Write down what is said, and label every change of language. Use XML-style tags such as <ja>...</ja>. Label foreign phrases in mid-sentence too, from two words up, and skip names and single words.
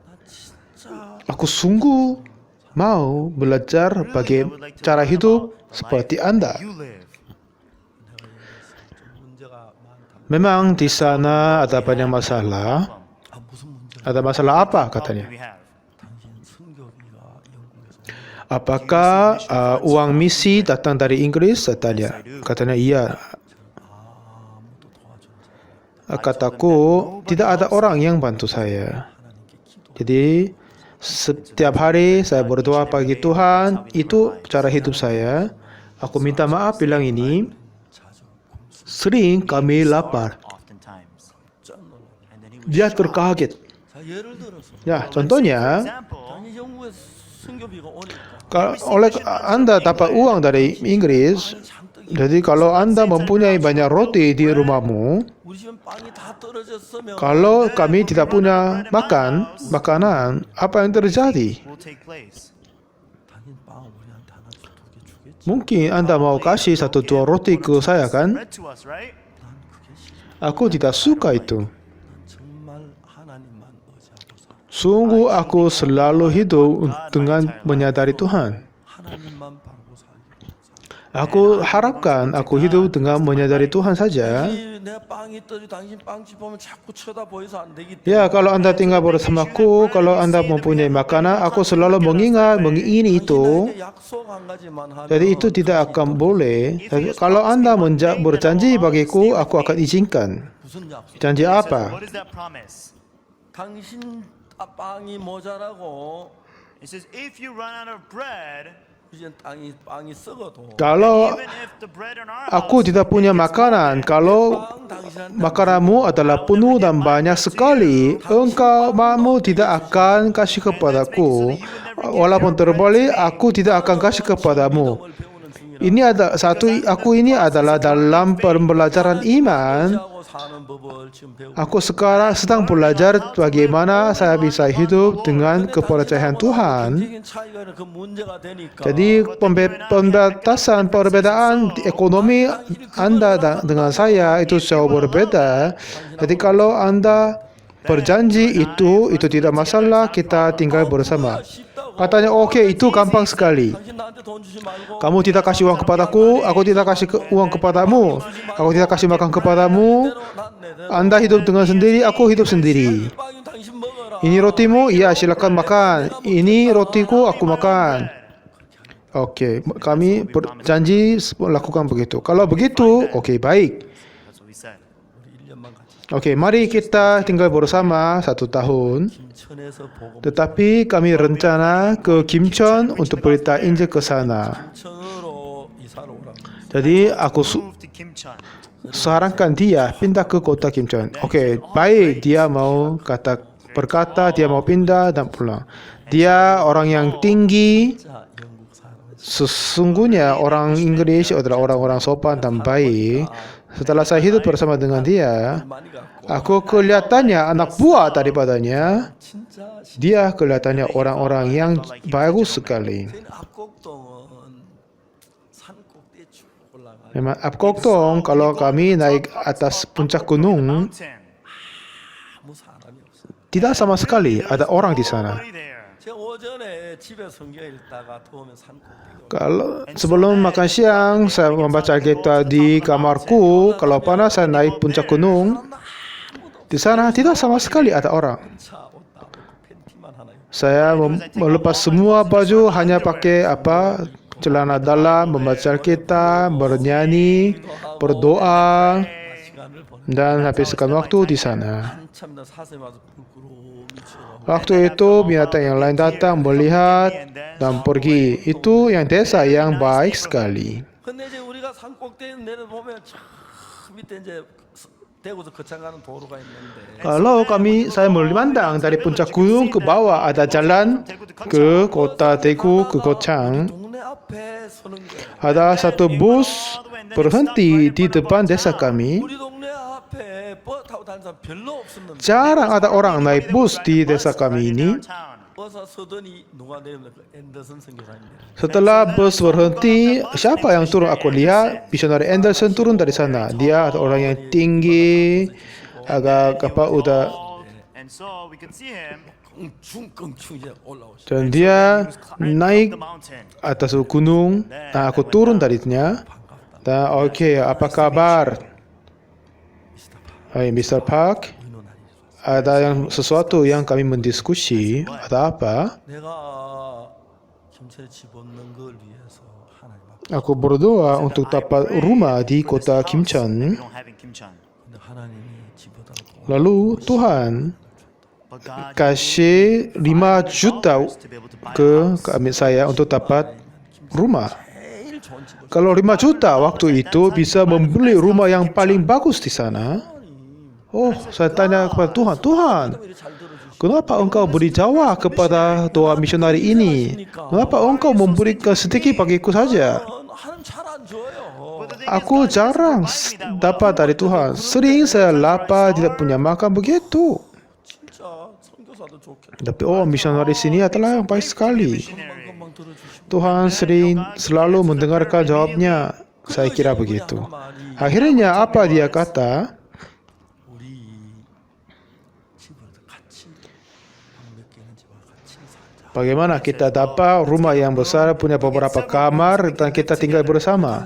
<id>Aku sungguh mau belajar bagaimana cara hidup seperti Anda.</id> <en>You live.</en> <ko>문제가 많다.</ko> <id>Memang di sana ada banyak masalah.</id> <ko>아 무슨 문제?</ko> <id>Ada masalah apa</id> <en>What</en> <id>katanya?</id> <en>do we have?</en> <ko>당신 선교비가 영국에서</ko> <id>Apakah uang misi datang dari Inggris? Katanya iya.</id> <ko>아무도 도와주는 사람</ko> <id>Kataku, tidak ada orang yang bantu saya. Jadi, setiap hari saya berdoa bagi Tuhan, itu cara hidup saya. Aku minta maaf bilang ini, sering kami lapar.</id> <en>Oftentimes.</en> <ko>깜짝 놀라.</ko> <en>And then he would</en> <id>Dia terkaget.</id> <ko>자 예를 들어서</ko> <id>Ya, contohnya,</id> <en>example,</en> <ko>당신 영국에서 선교비가 오니까</ko> <id>oleh Anda dapat uang dari Inggris,</id> <ko>잔뜩</ko> <id>jadi kalau Anda mempunyai banyak roti di rumahmu,</id> <ko>우리 집엔 빵이 다 떨어졌으면</ko> <id>kalau kami tidak punya makanan, apa yang terjadi?</id> <en>will take place.</en> <ko>당신 빵을 우리한테 하나 두 개 주겠지.</ko> <id>Mungkin Anda mau kasih 1-2 roti ke saya kan?</id> <en>Read to us, right?</en> <ko>난 그게 싫어.</ko> <id>Aku tidak suka itu.</id> <ko>난 정말 하나님만 의지하고 살아.</ko> <id>Sungguh aku selalu hidup dengan menyadari Tuhan.</id> <ko>하나님만 바라고 살게.</ko> <id>Aku harapkan aku hidup dengan menyadari Tuhan saja.</id> <ko>내 빵이 떨어져 당신 빵집 보면 자꾸 쳐다보여서 안 되기 때문에</ko> <id>Ya, kalau Anda tinggal bersamaku, kalau Anda mempunyai makanan, aku selalu mengingini itu.</id> <ko>나에게 약속 한 가지만 하면</ko> <id>Jadi itu tidak akan boleh. Tapi kalau Anda berjanji bagiku, aku akan izinkan.</id> <ko>무슨 약속?</ko> <id>Janji</id> <en>He says,</en> <id>apa?</id> <en>what is that promise?</en> <ko>당신 빵이 모자라고</ko> <en>He says, if you run out of bread,</en> <ko>이제 빵이 썩어도</ko> <id>Kalau</id> <en>even if the bread in our</en> <id>aku</id> <en>house</en> <id>tidak punya makanan, kalau</id> <ko>빵 당신한테</ko> <id>makananmu adalah penuh dan banyak sekali, engkau mamu tidak akan kasih kepadaku. Walaupun terbalik, aku tidak akan kasih kepadamu.</id> <ko>을 배우는 중요한</ko> <id>ini ada satu, aku ini adalah dalam pembelajaran iman.</id> <ko>하고 사는 법을 지금 배우고</ko> <id>Aku sekarang sedang belajar bagaimana saya bisa hidup dengan kepercayaan Tuhan.</id> <ko>경제적인 차이가 있는 그 문제가 되니까</ko> <id>Jadi perbedaan ekonomi Anda dengan saya itu jauh berbeda. Jadi kalau Anda berjanji itu tidak masalah, kita tinggal bersama. Katanya oke, itu gampang sekali.</id> <ko>당신 나한테 돈 주지 말고</ko> <id>Kamu tidak kasih uang kepadaku, aku tidak kasih uang kepadamu. Aku tidak kasih makan kepadamu. Anda hidup dengan sendiri, aku hidup sendiri.</id> <ko>빵은 당신 먹어라.</ko> <id>Ini rotimu, iya silakan makan. Ini rotiku, aku makan. Oke, kami berjanji lakukan begitu. Kalau begitu, oke, baik.</id> <en>That's what we said.</en> <ko>우리 1년만 같이</ko> <id>Oke, mari kita tinggal bersama 1 tahun.</id> <ko>김천에서 보고</ko> <id>Tetapi kami rencana ke Kimcheon untuk berita Injil ke sana.</id> <ko>김천으로 이사를 오라고.</ko> <id>Jadi aku</id> <en>Move to Kimcheon.</en> <id>sarankan dia pindah ke kota Kimcheon. Oke, baik, dia mau berkata dia mau pindah dan pulang. Dia orang yang tinggi.</id> <ko>자, 영국 사람.</ko> <id>Sesungguhnya orang Inggris adalah orang-orang sopan dan baik. Setelah saya hidup bersama dengan dia,</id> <ko>많이 갖고</ko> <id>aku kelihatannya anak buah daripadanya.</id> <ko>진짜</ko> <id>Dia kelihatannya orang-orang yang bagus sekali.</id> <ko>저희는 압곡동은 산 꼭대기에 쭉 올라가.</ko> <id>Memang Apkoktong, kalau kami naik atas puncak gunung,</id> <en>Mountain.</en> <ko>아무 사람이 없어요.</ko> <id>tidak sama sekali ada orang di sana.</id> <en>Nobody there.</en> <ko>제가 오전에 집에 성경 읽다가 더우면 산 꼭대기.</ko> <id>Kalau sebelum makan siang, saya membaca Alkitab di kamarku. Kalau panas, saya naik puncak gunung. Di sana tidak sama sekali ada orang.</id> <ko>차 옷다 팬티만 하나 입고</ko> <id>Saya melepas semua baju, hanya pakai celana dalam, membaca Alkitab, bernyanyi, berdoa,</id> <ko>시간을 보내.</ko> <id>dan habiskan waktu di sana.</id> <ko>한참이나 사슴 와서 부끄러움이 쳐가고</ko> <id>Waktu itu binatang yang lain datang melihat dan pergi. Itu yang desa yang baik sekali.</id> <ko>근데 이제 우리가 산 꼭대기 내려보면 저 밑에 이제 대구에서 거창 가는 도로가 있는데</ko> <id>Kalau saya memandang dari puncak gunung ke bawah, ada jalan ke kota Daegu, ke Gochang.</id> <ko>동네 앞에 서는 게</ko> <id>Ada satu bus berhenti di depan desa kami.</id> <ko>우리 동네 앞에 버스 타고 다니는 사람 별로 없었는데</ko> <id>Jarang ada orang naik bus di desa kami ini.</id> <en>Town.</en> <ko>버스 서더니 누가 내리면 그 앤더슨 선교사님</ko> <id>Setelah bus berhenti, siapa yang turun? Aku lihat missionary Anderson turun dari sana. Dia ada orang yang tinggi, agak udah,</id> <en>And so we could see him.</en> <ko>껑충 이제 올라오시죠.</ko> <id>dan dia naik</id> <en>The mountain.</en> <id>atas gunung. Nah, aku turun darinya. Dan oke, apa kabar?</id> <en>Hai, Mr. Park.</en> <id>Ada sesuatu yang kami mendiskusi. Ada apa?</id> <ko>내가 김천에 집 얻는 걸 위해서 하나님 앞에</ko> <id>Aku berdoa untuk dapat rumah di kota</id> <en>We Kimcheon. don't have in Kimcheon.</en> <ko>근데 하나님이 집 얻어놓고</ko> <id>Lalu Tuhan</id> <en>But God</en> <id>kasih 5 juta</id> <en>to be able to buy</en> <id>ke kami saya untuk dapat rumah.</id> <ko>제일 좋은 집을</ko> <id>Kalau 5 juta waktu itu bisa membeli rumah yang paling bagus di sana. Oh, saya tanya kepada Tuhan, Tuhan,</id> <ko>이렇게 잘 들어주시고</ko> <id>kenapa engkau beri jawab kepada doa misionari ini? Kenapa engkau memberikan sedikit bagiku saja?</id> <ko>하나님 잘 안 줘요.</ko> <id>Aku jarang dapat dari Tuhan. Sering saya lapar, tidak punya makan begitu.</id> <ko>진짜 선교사도 좋겠다.</ko> <id>Tapi misionari sini adalah yang baik sekali.</id> <ko>금방금방 들어주시고</ko> <id>Tuhan selalu mendengarkan jawabnya. Saya kira begitu. Akhirnya apa dia kata?</id> <ko>우리 집을 같이 방 몇 개 있는 집을 같이 살자.</ko> <id>Bagaimana kita dapat rumah yang besar, punya beberapa kamar, dan kita tinggal bersama.</id>